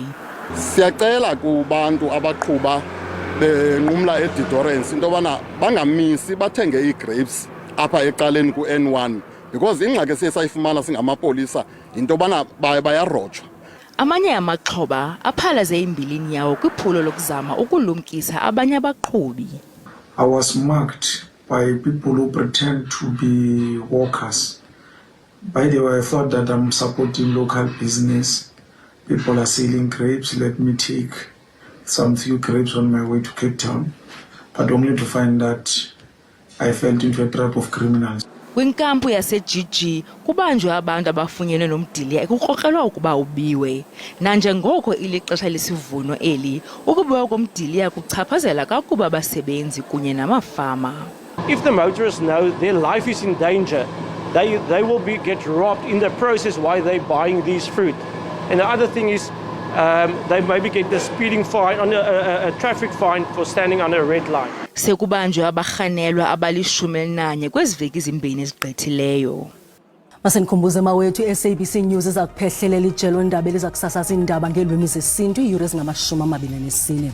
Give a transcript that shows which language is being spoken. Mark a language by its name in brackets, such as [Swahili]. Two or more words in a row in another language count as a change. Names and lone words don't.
[Xhosa] Siyacela kubantu abaqhuba benqumla eDorance into bana bangamisi bathenge igrapes apha eqaleni ku-N1 because ingxaki esiyayifumana singamapolisa into bana bayarojwa. Amanye amaxhoba aphalaze imbilini yawo kwiphulo lokuzama ukulumkisa abanye abaqhubi. [English] I was marked by people who pretend to be workers. By the way, I thought that I'm supporting local business. People are selling grapes. Let me take some few grapes on my way to Cape Town, but only to find that I fell into a trap of criminals. [Xhosa] Kwinkampu yaseGG kubanjwe abantu abafunyenwe nomdiliya ekukrokrelwa ukuba ubiwe. Nanjengoko ilixesha lesivuno eli ukubiwa komdiliya kuchaphazela kakuba abasebenzi kunye namafama. [English] If the motorists know their life is in danger, they will get robbed in the process while they're buying these fruit. And the other thing is they maybe get the speeding fine on a traffic fine for standing on a red line. [Xhosa] Sekubanjwe abarhanelwa abali-11 kweziveki ezimbini ezigqithileyo. Masendikhumbuze mawethu SABC News iza kuphehlelela ijelo ndaba eliza kusasaza iindaba ngeelwimi zesintu iiyure ezingama-24.